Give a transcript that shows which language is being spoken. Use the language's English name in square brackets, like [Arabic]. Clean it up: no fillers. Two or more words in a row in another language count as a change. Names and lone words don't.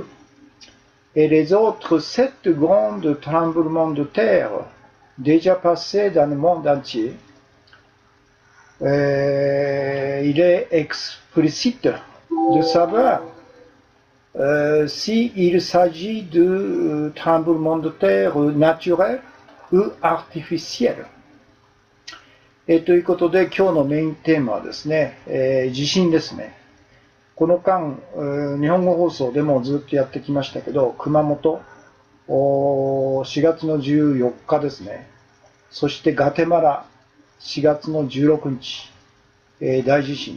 [French] Et les autres 7 grands tremblements de terre déjà passés dans le monde entier. Il est explicite de savoir s'il s'agit de tremblements de terre naturels ou artificiels. [Japanese] ということで今日のメインテーマはですね、地震ですね。この間、日本語放送でもずっとやってきましたけど、熊本、4月の14日ですね。そしてガテマラ、4月の16日、大地震。